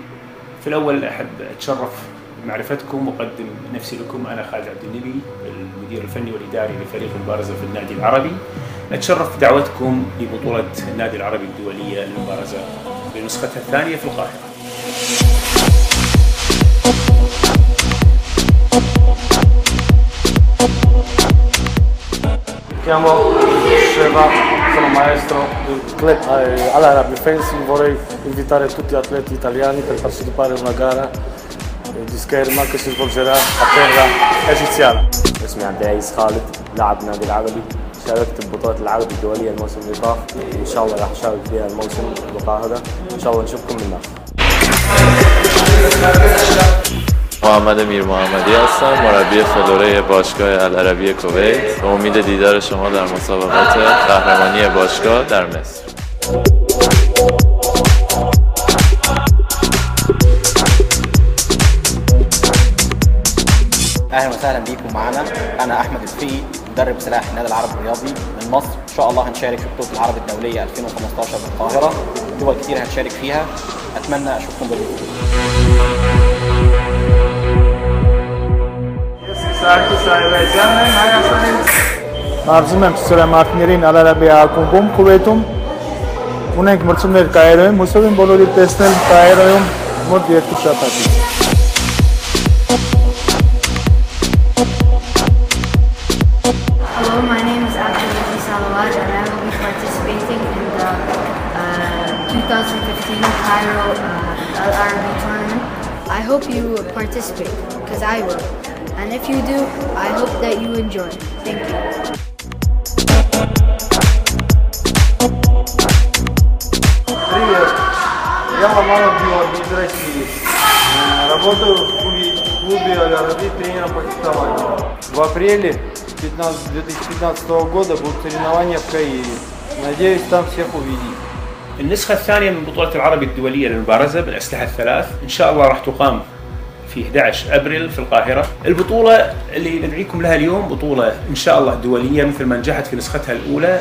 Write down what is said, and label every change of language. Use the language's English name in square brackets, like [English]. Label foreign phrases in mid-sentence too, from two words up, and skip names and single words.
[Arabic] في الأول أحب أتشرف بمعرفتكم وأقدم نفسي لكم. أنا خالد عبد النبي، المدير الفني والإداري لفريق المبارزة في النادي العربي. نتشرف بدعوتكم لبطولة النادي العربي الدولية للمبارزة بنسختها الثانية في القاهرة. Chiamo Sheva, sono maestro del club all'Arabi Fencing. Vorrei invitare tutti gli atleti italiani per partecipare a una gara di scherma che si svolgerà a terra egiziana. اسمي عبد العزيز خالد، لاعب نادي العربي. شاركت ببطولة العربي الدولية الموسم اللي طاف، إن شاء الله راح أشارك فيها الموسم بالقاهرة. إن شاء الله نشوفكم هناك. [Persian] محمد میر محمدی هستم، مربی فلوره باشگاه العربی کویت. به امید دیدار شما در مسابقات قهرمانی باشگاه در مصر. [Arabic] اهلا وسهلا بيكم معنا. انا احمد الفقي، مدرب سلاح النادي العربي الرياضي من مصر. ان شاء الله هنشارك في بطوله العرب الدوليه 2015 بالقاهره. دول كتير هنشارك فيها، اتمنى اشوفكم بالبطوله. [Armenian] Մարզում եմ սրամարտներին Ալարաբի ակումբում Քուվեյթում։ Ունենք մրցումներ Կայրոյում, հուսով եմ բոլորի տեսնել Կայրոյում մոտ 2 շաբաթից։ [English] Hello, my name is Abdulaziz Salawat and I will be participating in the 2015 Cairo Al-Arabi tournament. I hope you participate, because I will. And if you do, I hope that you enjoy. Thank you. [Russian] Привет, я Ламанов Георгий из России. Работаю в клубе Аль-Араби тренером по фехтованию. В апреле 2015 года будут соревнования в Каире. Надеюсь там всех увидеть. [Arabic] النسخة الثانية من بطولة العربي الدولية للمبارزة بالأسلحة الثلاث إن شاء الله راح تقام في 11 أبريل في القاهرة. البطولة اللي ندعيكم لها اليوم بطولة إن شاء الله دولية مثل ما نجحت في نسختها الأولى.